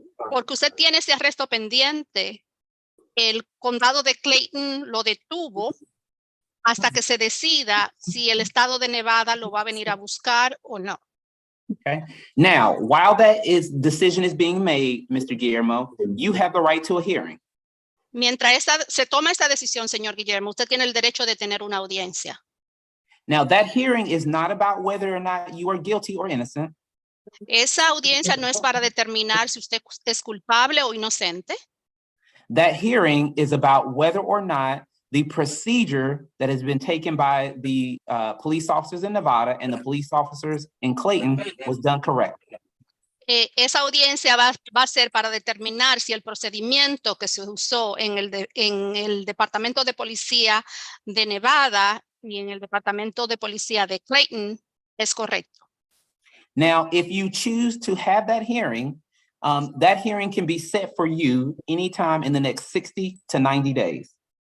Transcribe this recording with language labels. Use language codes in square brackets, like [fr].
[es] Porque usted tiene ese arresto pendiente, el condado de Clayton lo detuvo hasta que se decida si el estado de Nevada lo va a venir a buscar o no. [en] Okay. Now, while that decision is being made, Mr. Guillermo, you have the right to a hearing. [es] Mientras se toma esta decisión, señor Guillermo, usted tiene el derecho de tener una audiencia. [en] Now, that hearing is not about whether or not you are guilty or innocent. [es] Esa audiencia no es para determinar si usted es culpable o inocente. [en] That hearing is about whether or not the procedure that has been taken by the police officers in Nevada and the police officers in Clayton was done correctly. [es] Esa audiencia va a ser para determinar si el procedimiento que se usó en el Departamento de Policía de Nevada y en el Departamento de Policía de Clayton es correcto. [en] Now, if you choose to have that hearing can be set for you anytime in the next 60 to 90 days.